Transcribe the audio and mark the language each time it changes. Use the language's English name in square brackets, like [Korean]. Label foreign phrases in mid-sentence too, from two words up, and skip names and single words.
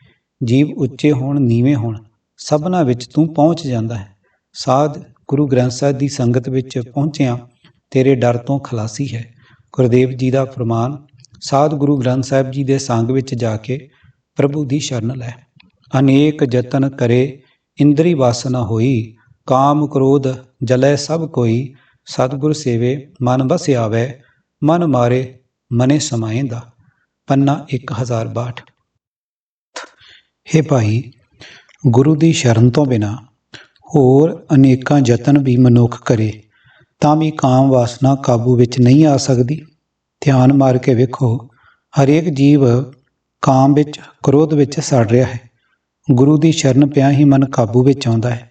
[Punjabi] ਜੀਵ ਉੱਚੇ ਹੋਣ ਨੀਵੇਂ ਹੋਣ, ਸਭਨਾਂ ਵਿੱਚ ਤੂੰ ਪਹੁੰਚ ਜਾਂਦਾ ਹੈ। ਸਾਧ ਗੁਰੂ ਗ੍ਰੰਥ ਸਾਹਿਬ ਦੀ ਸੰਗਤ ਵਿੱਚ ਪਹੁੰਚਿਆ ਤੇਰੇ ਡਰ ਤੋਂ ਖਲਾਸੀ ਹੈ। ਗੁਰਦੇਵ ਜੀ ਦਾ ਫਰਮਾਨ, ਸਾਧ ਗੁਰੂ ਗ੍ਰੰਥ ਸਾਹਿਬ ਜੀ ਦੇ ਸੰਗ ਵਿੱਚ ਜਾ ਕੇ ਪ੍ਰਭੂ ਦੀ ਸ਼ਰਨ ਲੈ। ਅਨੇਕ ਜਤਨ ਕਰੇ ਇੰਦ੍ਰੀ ਵਾਸ ਨ ਹੋਈ। ਕਾਮ ਕ੍ਰੋਧ ਜਲੈ ਸਭ ਕੋਈ। ਸਤਗੁਰ ਸੇਵੇ ਮਨ ਬਸ ਆਵੇ। ਮਨ ਮਾਰੇ ਮਨੇ ਸਮਾਏਂਦਾ। ਪੰਨਾ 1062। ਹੇ ਭਾਈ, गुरु ਦੀ ਸ਼ਰਨ ਤੋਂ ਬਿਨਾਂ ਹੋਰ ਅਨੇਕਾਂ ਯਤਨ ਵੀ ਮਨੁੱਖ ਕਰੇ ਤਾਂ ਵੀ ਕਾਮ ਵਾਸਨਾ ਕਾਬੂ ਵਿੱਚ ਨਹੀਂ ਆ ਸਕਦੀ। ਧਿਆਨ ਮਾਰ ਕੇ ਵੇਖੋ, ਹਰੇਕ ਜੀਵ ਕਾਮ ਵਿੱਚ, ਕ੍ਰੋਧ ਵਿੱਚ ਸੜ ਰਿਹਾ ਹੈ। ਗੁਰੂ ਦੀ ਸ਼ਰਨ ਪਿਆ ਹੀ ਮਨ ਕਾਬੂ ਵਿੱਚ ਆਉਂਦਾ ਹੈ।